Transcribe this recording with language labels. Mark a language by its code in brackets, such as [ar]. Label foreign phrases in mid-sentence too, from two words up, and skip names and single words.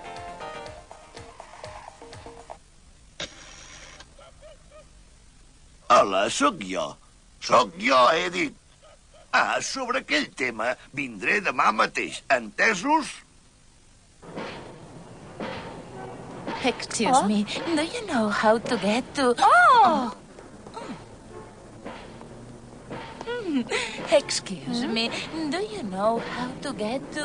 [ca] Hola, sóc jo. Sóc jo, he dit. Ah, sobre aquell tema vindré demà mateix, entesos? [en] Excuse me, do you know how to get to... Oh! Excuse me, do you know how to get to...